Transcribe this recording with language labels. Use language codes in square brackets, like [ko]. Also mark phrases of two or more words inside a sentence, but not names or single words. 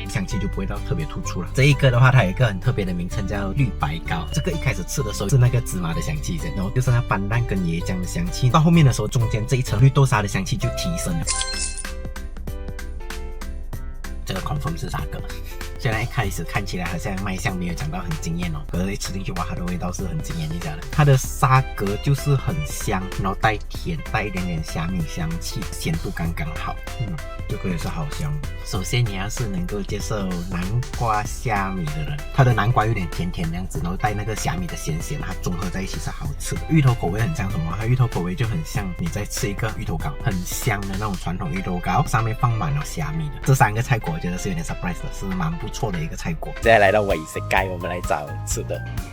[zh] 香氣就不會到特別突出了。這一個的話，它有一個很特別的名稱叫綠白糕。這個一開始吃的時候是那個芝麻的香氣，然後就是那斑蘭跟椰漿的香氣，到後面的時候，中間這一層綠豆沙的香氣就提升了。這個 confirm 是沙葛。雖然一開始看起來好像賣相沒有講到很驚豔哦，可是一吃進去哇，它的味道是很驚豔一下的。它的沙葛就是很香，然後帶甜，帶一點點蝦米香氣，鹹度剛剛好。這個也是好香。首先你要是能夠接受南瓜蝦米的人，它的南瓜有點甜甜那樣子，然後帶那個蝦米的鹹鹹，它綜合在一起是好吃的。芋頭口味很像什麼？它芋頭口味就很像你在吃一個芋頭糕，很香的那種傳統芋頭糕，上面放滿了蝦米的。這3個菜果我覺得是有點 surprise 的，是蠻不錯的一個菜果。現在來到美食街，我們來找吃的。